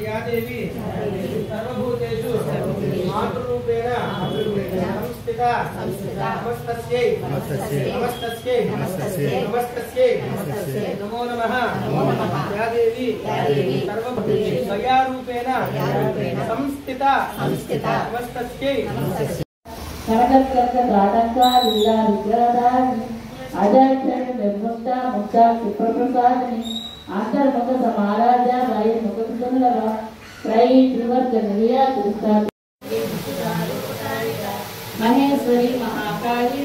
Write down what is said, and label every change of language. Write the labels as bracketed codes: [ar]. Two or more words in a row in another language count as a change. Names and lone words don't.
[sa] యాదేవి సర్వభూతేషు మాతృరూపేణ సంస్థిత నమస్తస్యై నమో నమః. యాదేవి సర్వభూతేషు దయారూపేణ సంస్థిత నమస్తస్యై. अंतर्मुख समाराध्या वायु मुख सुंदर त्रयी त्रिवर्ग निर्या महेश्वरी महाकाली